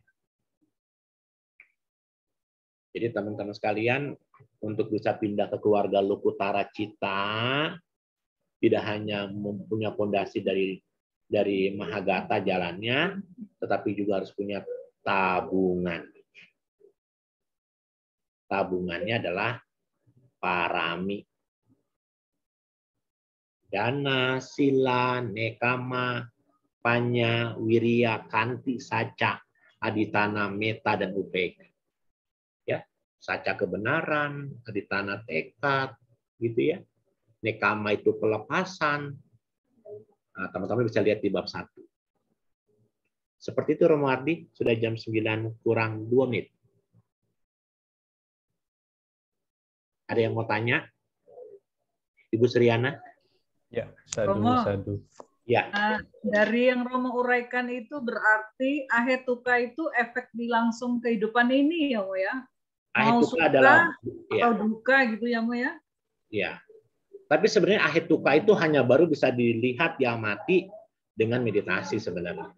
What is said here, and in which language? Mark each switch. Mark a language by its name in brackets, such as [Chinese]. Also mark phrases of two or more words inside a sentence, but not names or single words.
[Indonesian] Jadi teman-teman sekalian, untuk bisa pindah ke keluarga [Pali] Lokutara Cita, [Indonesian] tidak hanya mempunyai fondasi dari Mahagata jalannya, tetapi juga harus punya tabungan. Tabungannya adalah parami. [Pali] Dana, sila, nekama, panya, wirya, kanti, saca, aditana, meta, dan upeka. [Indonesian] Ya, saca kebenaran, aditana tekad, gitu ya. Nekama itu pelepasan. Nah, teman-teman bisa lihat di bab 1. Seperti itu Romo Ardi, sudah jam 9 kurang 2 menit. Ada yang mau tanya? Ibu Sriana? Ya, sadu, Romo. sadu. Ya. Dari yang Romo uraikan itu berarti ahetuka itu efek di langsung kehidupan ini ya, Mo ya? Mau Ahetuka suka adalah atau duka gitu ya, Mo ya? Ya. Tapi sebenarnya ahetuka itu hanya baru bisa dilihat, diamati dengan meditasi sebenarnya.